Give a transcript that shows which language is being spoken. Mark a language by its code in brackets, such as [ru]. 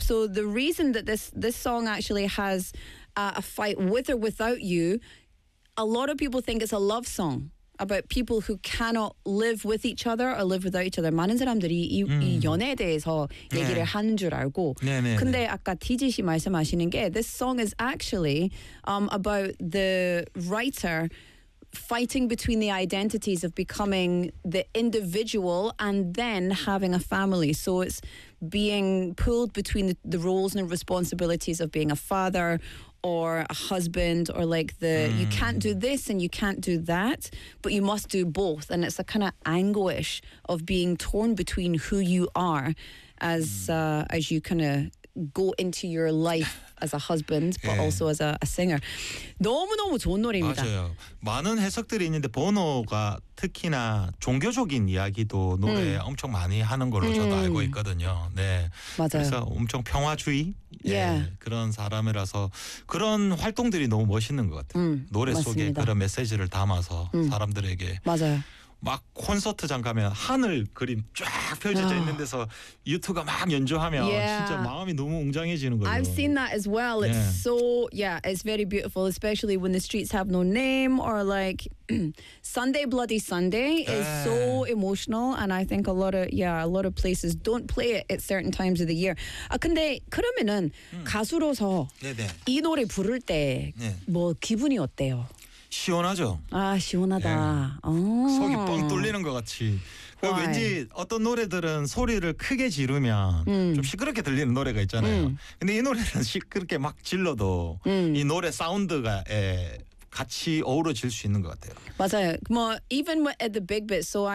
[en] So the reason that this song actually has a fight with or without you, a lot of people think it's a love song. About people who cannot live with each other or live without each other. [ko] 많은 사람들이 이 연애에 대해서 얘기를 네. 하는 줄 알고 네, 네, 근데 네. 아까 TJ 씨 말씀하시는 게 [en] this song is actually about the writer fighting between the identities of becoming the individual and then having a family. So it's being pulled between the roles and responsibilities of being a father or a husband or like the you can't do this and you can't do that but you must do both and it's a kind of anguish of being torn between who you are as you kind of go into your life as a husband but [ko] 예. [en] also as a singer. [ko] 너무너무 좋은 노래입니다. 맞아요. 많은 해석들이 있는데 번호가 특히나 종교적인 이야기도 노래에 엄청 많이 하는 걸로 저도 알고 있거든요. 네. 맞아요. 그래서 엄청 평화주의 예. 예. 그런 사람이라서 그런 활동들이 너무 멋있는 것 같아요. 노래 맞습니다. 속에 그런 메시지를 담아서 사람들에게 맞아요. 막 콘서트장 가면 하늘 그림 쫙 펼쳐져 있는 데서 유튜브가 막 연주하면 [en] yeah. [ko] 진짜 마음이 너무 웅장해지는 거예요. [en] I've seen that as well. It's yeah. so yeah, it's very beautiful, especially when the streets have no name or like Sunday Bloody Sunday is yeah. so emotional and I think a lot of places don't play it at certain times of the year. [ko] 아 근데 그러면은 가수로서 네네. 이 노래 부를 때 네. 뭐 기분이 어때요? 시원하죠. 아 시원하다. 예. 속이 뻥 뚫리는 것 같이. 왠지 어떤 노래들은 소리를 크게 지르면 좀 시끄럽게 들리는 노래가 있잖아요. 근데 이 노래는 시끄럽게 막 질러도 이 노래 사운드가 예, 같이 어우러질 수 있는 것 같아요. 맞아요. 뭐 [en] even at the big bit, so I.